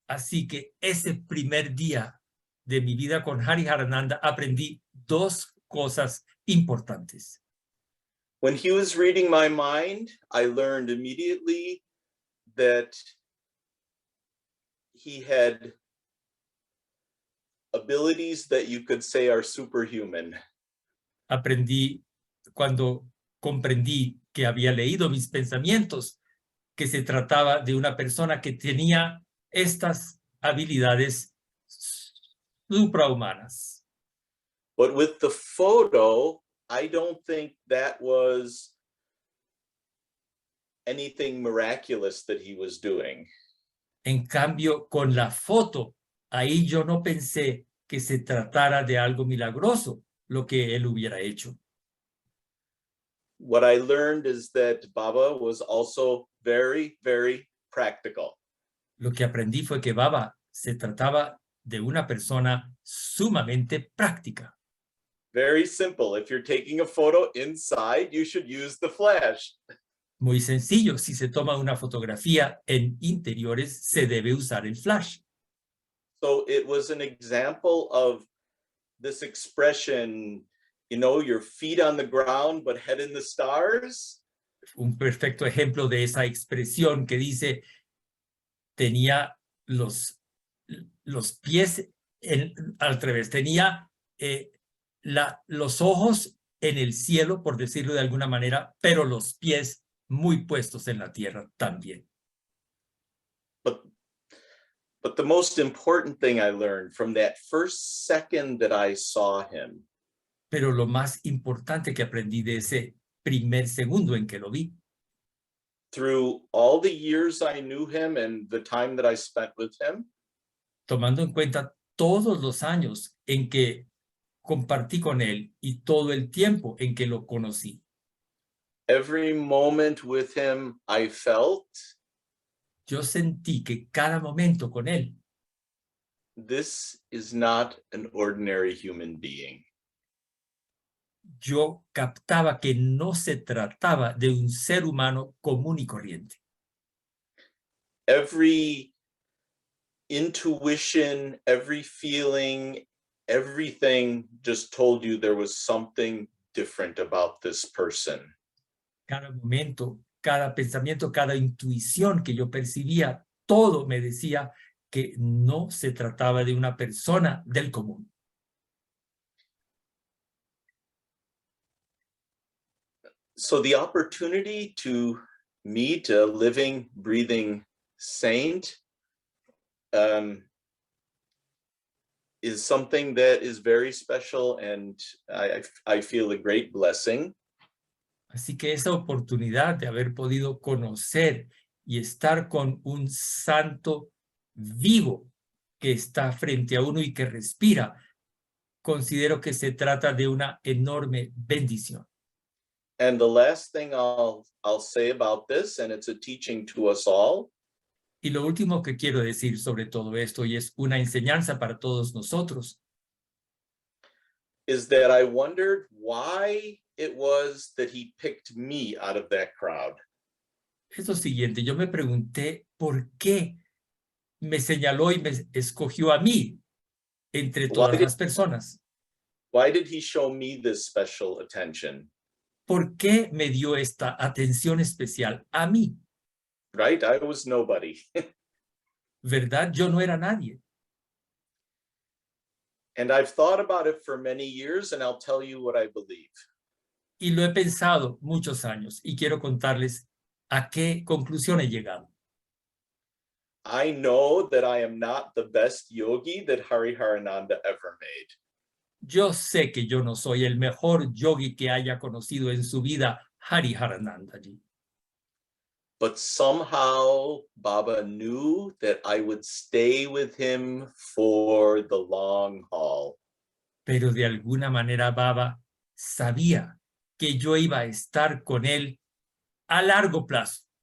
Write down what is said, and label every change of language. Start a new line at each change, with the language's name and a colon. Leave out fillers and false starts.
Spanish: Así que ese primer día de mi vida con Hariharananda aprendí dos cosas importantes.
English: When he was reading my mind, I learned immediately that he had abilities that you could say are superhuman.
Spanish: Aprendí cuando comprendí que había leído mis pensamientos, que se trataba de una persona que tenía estas habilidades suprahumanas.
English: But with the photo, I don't think that was anything miraculous that he was doing.
Spanish: En cambio, con la foto, ahí yo no pensé que se tratara de algo milagroso, lo que él hubiera hecho.
English: What I learned is that Baba was also very, very practical.
Spanish: Lo que aprendí fue que Baba se trataba de una persona sumamente práctica.
English: Very simple. If you're taking a photo inside, you should use the flash.
Spanish: Muy sencillo, si se toma una fotografía en interiores, se debe usar el flash.
English: So it was an example of this expression, you know, your feet on the ground, but head in the stars.
Spanish: Un perfecto ejemplo de esa expresión que dice, tenía los pies al revés, tenía los ojos en el cielo, por decirlo de alguna manera, pero los pies muy puestos en la tierra también.
English: But the most important thing I learned from that first second that I saw him.
Spanish: Pero lo más importante que aprendí de ese primer segundo en que lo vi.
English: through all the years I knew him and the time that I spent with him,
Spanish: tomando en cuenta todos los años en que compartí con él y todo el tiempo en que lo conocí.
English: every moment with him I felt
Spanish: Yo sentí que cada momento con él,
English: this is not an ordinary human being.
Spanish: yo captaba que no se trataba de un ser humano común y corriente.
English: Every intuition, every feeling, everything just told you there was something different about this person.
Spanish: Cada momento, cada pensamiento, cada intuición que yo percibía, todo me decía que no se trataba de una persona del común.
English: So the opportunity to meet a living, breathing saint is something that is very special, and I feel a great blessing.
Spanish: Así que esa oportunidad de haber podido conocer y estar con un santo vivo que está frente a uno y que respira, considero que se trata de una enorme bendición.
English: And the last thing I'll say about this, and it's a teaching to us all,
Spanish: Y lo último que quiero decir sobre todo esto, y es una enseñanza para todos nosotros,
English: is that I wondered why it was that he picked me out of that crowd.
Spanish: es lo siguiente. Yo me pregunté por qué me señaló y me escogió a mí entre todas las personas.
English: Why did he show me this special attention?
Spanish: ¿Por qué me dio esta atención especial a mí?
English: Right? I was nobody.
Spanish: ¿Verdad? Yo no era nadie.
English: And I've thought about it for many years, and I'll tell you what I believe.
Spanish: Y lo he pensado muchos años y quiero contarles a qué conclusión he llegado.
English: I know that I am not the best yogi that Hariharananda ever made.
Spanish: Yo sé que yo no soy el mejor yogi que haya conocido en su vida Hariharanandaji.
English: But somehow Baba knew that I would stay with him for the long haul.
Spanish: Pero de alguna manera Baba sabía que yo iba a estar con él a largo plazo.